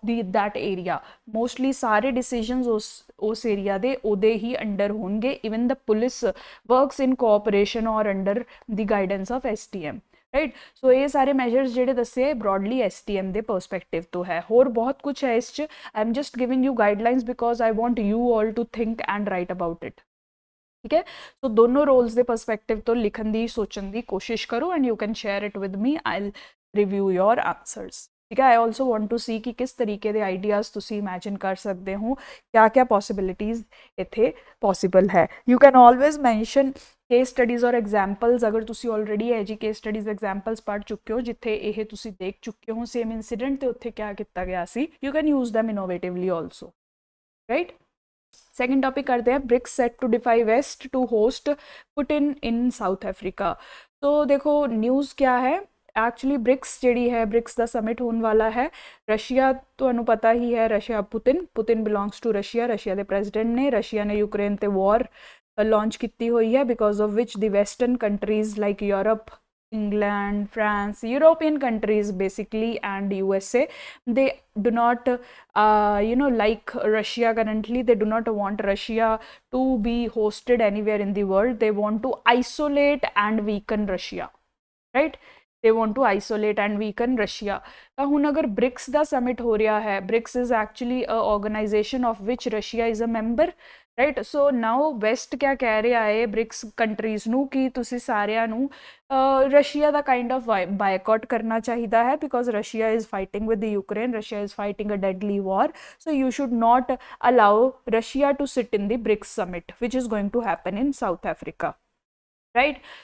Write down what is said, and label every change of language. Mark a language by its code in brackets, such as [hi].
[en] that area mostly [hi] सारे decisions उस area दे ओदे ही under [en] होंगे even the police works in cooperation or under the guidance of SDM [hi] right so ये सारे measures [pa] ਜਿਹੜੇ ਦੱਸੇ ਬ੍ਰੌਡਲੀ SDM ਦੇ ਪਰਸਪੈਕਟਿਵ ਤੋਂ ਹੈ ਹੋਰ ਬਹੁਤ ਕੁਝ ਹੈ ਇਸ 'ਚ [en] I am just giving you guidelines because I want you all to think and write about it [pa] ਠੀਕ ਹੈ ਸੋ ਦੋਨੋਂ ਰੋਲਸ ਦੇ ਪਰਸਪੈਕਟਿਵ ਤੋਂ ਲਿਖਣ ਦੀ ਸੋਚਣ ਦੀ ਕੋਸ਼ਿਸ਼ ਕਰੋ [en] and you can share it with me I'll review your answers [hi] ठीक है। [en] I also want to see [hi] कि किस तरीके के आइडियाज़ तुसी इमेजिन कर सकते हो, क्या क्या पॉसिबिलिटीज़ इत्थे पॉसिबल है। [en] you can always mention case studies [hi] और एग्जाम्पल्स, अगर तुसी ऑलरेडी है जी केस स्टडीज़ एग्जाम्पल्स पढ़ चुके हो जिथे ये तुसी देख चुके हो सेम इंसीडेंट तो उत्थे क्या किया गया सी, [en] You can use them innovatively also, right. [hi] Second topic करते हैं, [en] BRICS set to defy West to host Putin in South Africa. [hi] तो देखो न्यूज़ क्या है, एक्चुअली ब्रिक्स जी है, ब्रिक्स का समिट होने वाला है। रशिया तो पता ही है, Russia Putin belongs to Russia, Russia के प्रेजिडेंट ने, रशिया ने यूक्रेन ते वॉर लॉन्च की हुई है, [en] Because of which the western countries like Europe, England, France, European countries basically, and USA, they do not, like Russia currently, they do not want Russia to be hosted anywhere in the world. They want to isolate and weaken Russia, right? They want to isolate and weaken Russia. [pa] ਤਾਂ ਹੁਣ ਅਗਰ BRICS ਦਾ summit ਹੋ ਰਿਹਾ ਹੈ, [en] BRICS is actually a organization of which Russia is a member, right. So now west [pa] ਕਿਆ ਕਹਿ ਰਿਹਾ ਹੈ ਬ੍ਰਿਕਸ ਕੰਟਰੀਜ਼ ਨੂੰ ਕਿ ਤੁਸੀਂ ਸਾਰਿਆਂ ਨੂੰ Russia ਦਾ [en] kind of [pa] boycott ਕਰਨਾ ਚਾਹੀਦਾ ਹੈ, [en] Because Russia is fighting with Ukraine, Russia is fighting a deadly war, so you should not allow Russia to sit in the BRICS summit ਵਿਚ is going to happen in South Africa, right.